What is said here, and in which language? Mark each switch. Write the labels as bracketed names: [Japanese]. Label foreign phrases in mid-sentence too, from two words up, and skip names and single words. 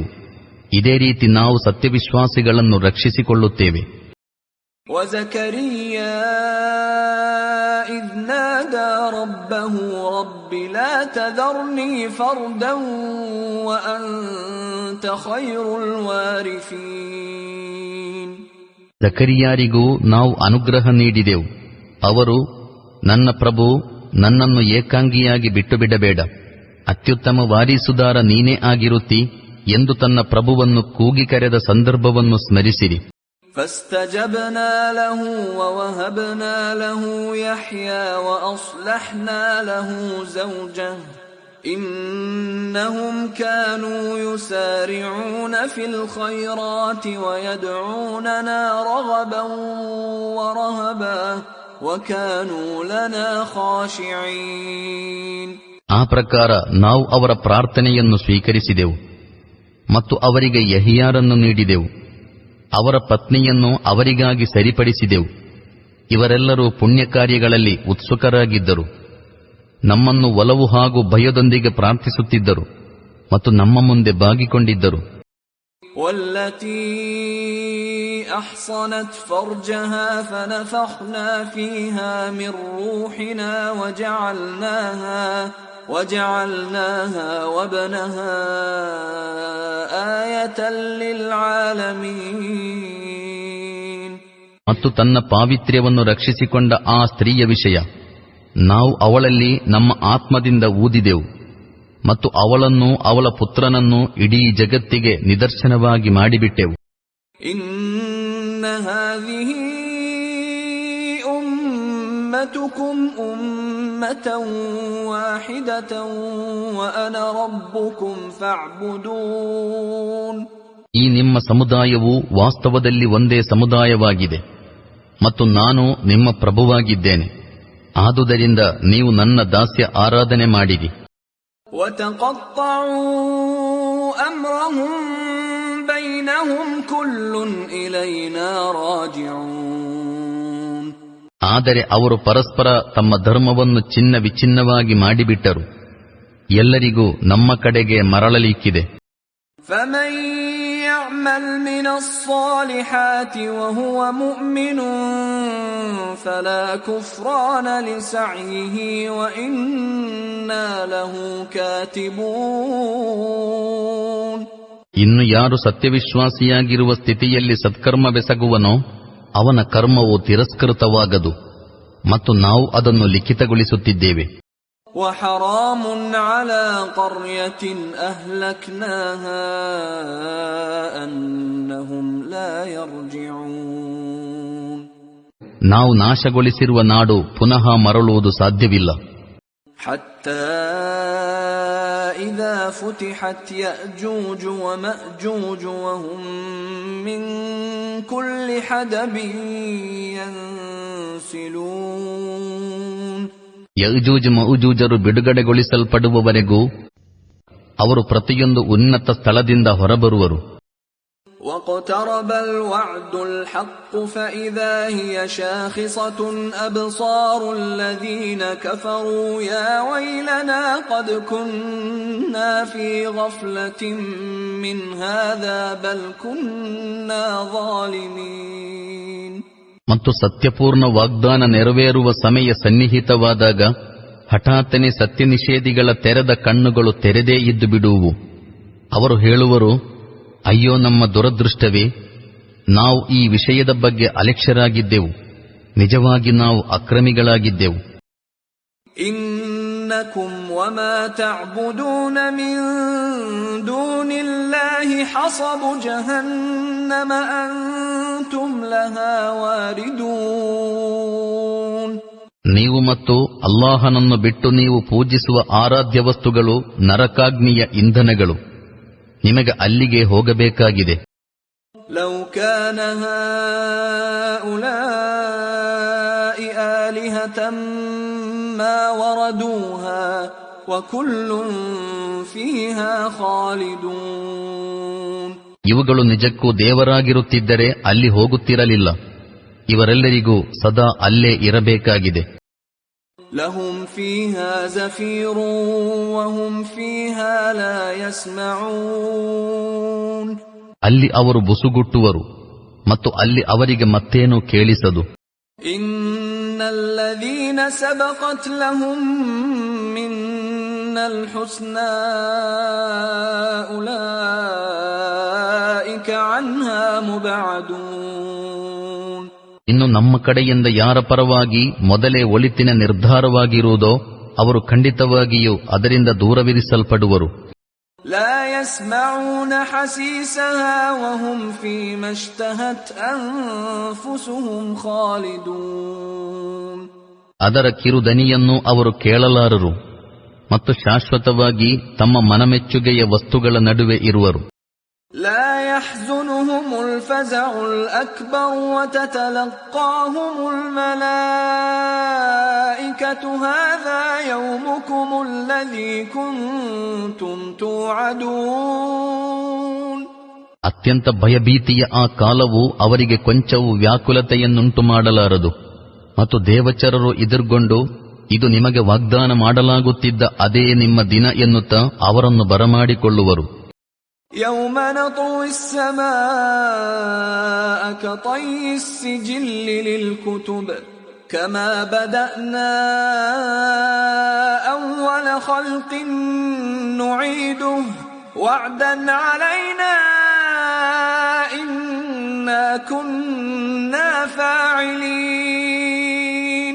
[Kannada] ಇದೇ ರೀತಿ ನಾವು ಸತ್ಯವಿಶ್ವಾಸಿಗಳನ್ನು ರಕ್ಷಿಸಿಕೊಳ್ಳುತ್ತೇವೆ. [Arabic] وزكريا إذ نادى ربه رب لا تذرني فردا وأنت خير الوارثين. [Kannada] ಜಕರಿಯಾರಿಗೂ ನಾವು ಅನುಗ್ರಹ ನೀಡಿದೆವು. ಅವರು, ನನ್ನ ಪ್ರಭು, ನನ್ನನ್ನು ಏಕಾಂಗಿಯಾಗಿ ಬಿಟ್ಟು ಬಿಡಬೇಡ, ಅತ್ಯುತ್ತಮ ವಾರಿಸುದಾರ ನೀನೇ ಆಗಿರುತ್ತಿ ಎಂದು ತನ್ನ ಪ್ರಭುವನ್ನು ಕೂಗಿ ಕರೆದ ಸಂದರ್ಭವನ್ನು ಸ್ಮರಿಸಿರಿ. [Arabic] فاستجبنا له ووهبنا له يحيى وأصلحنا له زوجه إنهم كانوا يسارعون في الخيرات ويدعوننا رغبا ورهبا وكانوا لنا خاشعين. [Kannada] ಆ ಪ್ರಕಾರ ನಾವು ಅವರ ಪ್ರಾರ್ಥನೆಯನ್ನು ಸ್ವೀಕರಿಸಿದೆವು ಮತ್ತು ಅವರಿಗೆ ಯಹಿಯಾರನ್ನು ನೀಡಿದೆವು. ಅವರ ಪತ್ನಿಯನ್ನು ಅವರಿಗಾಗಿ ಸರಿಪಡಿಸಿದೆವು. ಇವರೆಲ್ಲರೂ ಪುಣ್ಯ ಕಾರ್ಯಗಳಲ್ಲಿ ಉತ್ಸುಕರಾಗಿದ್ದರು. ನಮ್ಮನ್ನು ಒಲವು ಹಾಗೂ ಭಯದೊಂದಿಗೆ ಪ್ರಾರ್ಥಿಸುತ್ತಿದ್ದರು ಮತ್ತು ನಮ್ಮ ಮುಂದೆ ಬಾಗಿಕೊಂಡಿದ್ದರು. [Arabic] والتي أحصنت فرجها فنفخنا فيها من روحنا وجعلناها وابنها آية للعالمين. [Kannada] ಮತ್ತು ತನ್ನ ಪಾವಿತ್ರ್ಯವನ್ನು ರಕ್ಷಿಸಿಕೊಂಡ ಆ ಸ್ತ್ರೀಯ ವಿಷಯ, ನಾವು ಅವಳಲ್ಲಿ ನಮ್ಮ ಆತ್ಮದಿಂದ ಊದಿದೆವು ಮತ್ತು ಅವಳನ್ನು ಅವಳ ಪುತ್ರನನ್ನು ಇಡೀ ಜಗತ್ತಿಗೆ ನಿದರ್ಶನವಾಗಿ ಮಾಡಿಬಿಟ್ಟೆವು. [Arabic] إن هذه أمتكم أمة واحدة وأنا ربكم فاعبدون. [Kannada] ಈ ನಿಮ್ಮ ಸಮುದಾಯವು ವಾಸ್ತವದಲ್ಲಿ ಒಂದೇ ಸಮುದಾಯವಾಗಿದೆ ಮತ್ತು ನಾನು ನಿಮ್ಮ ಪ್ರಭುವಾಗಿದ್ದೇನೆ. ಆದುದರಿಂದ ನೀವು ನನ್ನ ದಾಸ್ಯ ಆರಾಧನೆ ಮಾಡಿರಿ. [Arabic] وتقطعوا أمرهم بينهم كل إلينا راجعون. [Kannada] ಆದರೆ ಅವರು ಪರಸ್ಪರ ತಮ್ಮ ಧರ್ಮವನ್ನು ಚಿನ್ನ ವಿಚ್ಛಿನ್ನವಾಗಿ ಮಾಡಿಬಿಟ್ಟರು. ಎಲ್ಲರಿಗೂ ನಮ್ಮ ಕಡೆಗೆ ಮರಳಲಿಕ್ಕಿದೆ. [Arabic] فمن يعمل من الصالحات وهو مؤمن فلا كفران لسعيه وإنا له كاتبون. [Kannada] ಇನ್ನು ಯಾರು ಸತ್ಯವಿಶ್ವಾಸಿಯಾಗಿರುವ ಸ್ಥಿತಿಯಲ್ಲಿ ಸತ್ಕರ್ಮವೆಸಗುವನೋ ಅವನ ಕರ್ಮವು ತಿರಸ್ಕೃತವಾಗದು ಮತ್ತು ನಾವು ಅದನ್ನು ಲಿಖಿತಗೊಳಿಸುತ್ತಿದ್ದೇವೆ. [Arabic] وحرام على قرية أهلكناها أنهم لا يرجعون. [Kannada] ನಾವು ನಾಶಗೊಳಿಸಿರುವ ನಾಡು ಪುನಃ ಮರಳುವುದು ಸಾಧ್ಯವಿಲ್ಲ. [Arabic] حتى إذا فتحت يأجوج ومأجوج وهم من كل حدب ينسلون. [Kannada] ಯಜೂಜ್ ಮኡಜೂಜರು ಬಿಡುಗಡೆಗೊಳಿಸಲ್ಪಡುವವರೆಗೂ ಅವರು ಪ್ರತಿಯೊಂದು ಉನ್ನತ ಸ್ಥಳದಿಂದ ಹೊರಬರುವರು. [Arabic] واقترب الوعد الحق فإذا هي شاخصة أبصار الذين كفروا يا ويلنا قد كنا في غفلة من هذا بل كنا ظالمين. [Kannada] ಮತ್ತು ಸತ್ಯಪೂರ್ಣ ವಾಗ್ದಾನ ನೆರವೇರುವ ಸಮಯ ಸನ್ನಿಹಿತವಾದಾಗ ಹಠಾತ್ತನೆ ಸತ್ಯ ನಿಷೇಧಿಗಳ ತೆರೆದ ಕಣ್ಣುಗಳು ತೆರೆದೇ ಇದ್ದು ಬಿಡುವು. ಅವರು ಹೇಳುವರು, ಅಯ್ಯೋ ನಮ್ಮ ದುರದೃಷ್ಟವೇ, ನಾವು ಈ ವಿಷಯದ ಬಗ್ಗೆ ಅಲಕ್ಷ್ಯರಾಗಿದ್ದೆವು, ನಿಜವಾಗಿ ನಾವು ಅಕ್ರಮಿಗಳಾಗಿದ್ದೆವು. [Arabic] إنكم وما تعبدون من دون الله حصب جهنم أنتم لها واردون. [Kannada] ನೀವು ಮತ್ತು ಅಲ್ಲಾಹನನ್ನು ಬಿಟ್ಟು ನೀವು ಪೂಜಿಸುವ ಆರಾಧ್ಯ ವಸ್ತುಗಳು ನರಕಾಗ್ನಿಯ ಇಂಧನಗಳು, ನಿಮಗೆ ಅಲ್ಲಿಗೆ ಹೋಗಬೇಕಾಗಿದೆ. [Arabic] لو كان هؤلاء آلهة ما وردوها وكل فيها خالدون. [Kannada] ಇವುಗಳು ನಿಜಕ್ಕೂ ದೇವರಾಗಿರುತ್ತಿದ್ದರೆ ಅಲ್ಲಿ ಹೋಗುತ್ತಿರಲಿಲ್ಲ, ಇವರೆಲ್ಲರಿಗೂ ಸದಾ ಅಲ್ಲೇ ಇರಬೇಕಾಗಿದೆ. [Arabic] لهم فيها زفير وهم فيها لا يسمعون. [Kannada] ಅಲ್ಲಿ ಅವರು ಬುಸುಗುಟ್ಟುವರು ಮತ್ತು ಅಲ್ಲಿ ಅವರಿಗೆ ಮತ್ತೇನೂ ಕೇಳಿಸದು. [Arabic] إن الذين سبقت لهم منا الحسنى أولئك عنها مبعدون. [Kannada] ಇನ್ನು ನಮ್ಮ ಕಡೆಯಿಂದ ಯಾರ ಪರವಾಗಿ ಮೊದಲೇ ಒಳಿತಿನ ನಿರ್ಧಾರವಾಗಿರುವುದೋ ಅವರು ಖಂಡಿತವಾಗಿಯೂ ಅದರಿಂದ ದೂರವಿರಿಸಲ್ಪಡುವರು. [Arabic] لا يسمعون حسيسها وهم فيما اشتهت أنفسهم خالدون. [Kannada] ಅದರ ಕಿರುದನಿಯನ್ನು ಅವರು ಕೇಳಲಾರರು ಮತ್ತು ಶಾಶ್ವತವಾಗಿ ತಮ್ಮ ಮನಮೆಚ್ಚುಗೆಯ ವಸ್ತುಗಳ ನಡುವೆ ಇರುವರು. [Arabic] لا يحزنهم الفزع الأكبر وتتلقاهم الملائكة هذا يومكم الذي كنتم توعدون. [Kannada] ಅತ್ಯಂತ ಭಯಭೀತಿಯ ಆ ಕಾಲವು ಅವರಿಗೆ ಕೊಂಚವೂ ವ್ಯಾಕುಲತೆಯನ್ನುಂಟು ಮಾಡಲಾರದು ಮತ್ತು ದೇವಚರರು ಎದುರುಗೊಂಡು ಇದು ನಿಮಗೆ ವಾಗ್ದಾನ ಮಾಡಲಾಗುತ್ತಿದ್ದ ಅದೇ ನಿಮ್ಮ ದಿನ ಎನ್ನುತ್ತಾ ಅವರನ್ನು ಬರಮಾಡಿಕೊಳ್ಳುವರು. [Arabic] يوم نطوي السماء كطي السجل للكتب كما بدأنا أول خلق نعيده وعدا علينا إنا كنا فاعلين.